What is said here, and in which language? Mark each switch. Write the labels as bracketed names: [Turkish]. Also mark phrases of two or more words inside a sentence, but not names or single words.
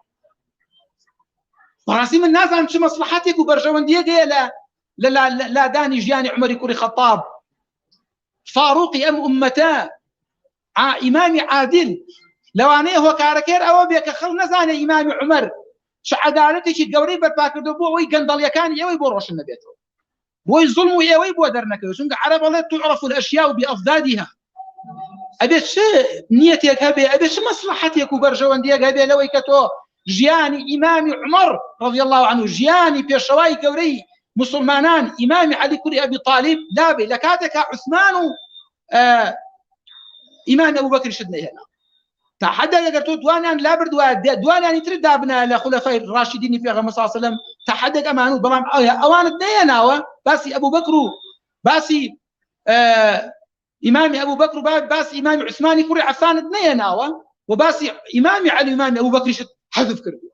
[Kurdish] بەڕاستی من نازانم چ مەسلحەتێک و بەرژەوەندیەک هەیە لە لادانی ژیانی عومەری کوڕی خەطاب فاڕوقی ئەم ئومەتە ئیمامی عادل. لەوانەیە هۆکارەکەر ئەوە بێ کە خەڵک نەزانێ ئیمامی عومەر چ عەدالەتێکی گەورەی بەرپاکردو بۆ ئەوەی گەندەڵیەکانی ئێوەی بۆ ڕۆشن نەبێتەوە، بۆی زوڵم و ئێوەی بۆ دەرنەکەوێت. چونکە عەرەب دەڵێت [Arabic] تعرف الأشياء بأضدادها. [Kurdish] ئەبێت چ نیەتێک هەبێ، ئەبێت چ مەسلحەتێک و بەرژەوەندیەک هەبێ لەوەی کە تۆ ژیانی ئیمامی عومەر [Arabic] رضی الله عنه، [Kurdish] ژیانی پێشەوای گەورەی مسلمانان ئیمامی عەلی کوڕی ئەبی طالیب لابێ لە کاتێکا عوسمان و ئیمامی ئەبوبەکر شت نەهێنا. تا حدا ئەگەر تۆ دوانیان لا بردووە دوانیانی تر دابنا لە خولەفای ڕاشیدینی پێغەمبەر [Arabic] صلی الله علیه وسلم [Kurdish] تا حدێک ئەمان و بەڵام ئەوانت نەهێناوە باسی ئەبوبەکر و باسی ئیمامی ئەبوبەکر و باسی ئیمامی عوسمانی کوڕی عەفانت نەهێناوە و باسی ئیمامی عەلی و ئیمامی ئەبوبەکریشت حەذف کردووە.